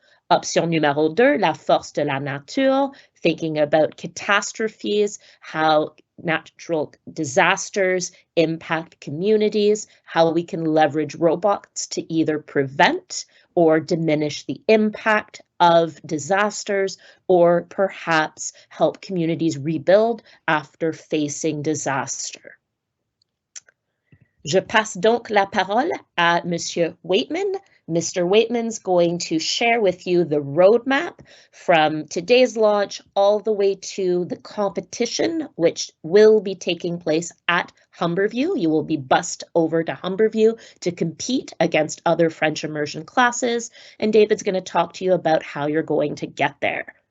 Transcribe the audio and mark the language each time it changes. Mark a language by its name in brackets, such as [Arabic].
[French] Option numéro 2, la force de la nature, [English] thinking about catastrophes, how natural disasters impact communities, how we can leverage robots to either prevent or diminish the impact of disasters, or perhaps help communities rebuild after facing disaster. [French] Je passe donc la parole à Monsieur Waitman. [English] Mr. Waitman's going to share with you the roadmap from today's launch all the way to the competition, which will be taking place at Humberview. You will be bussed over to Humberview to compete against other French immersion classes, and David's going to talk to you about how you're going to get there.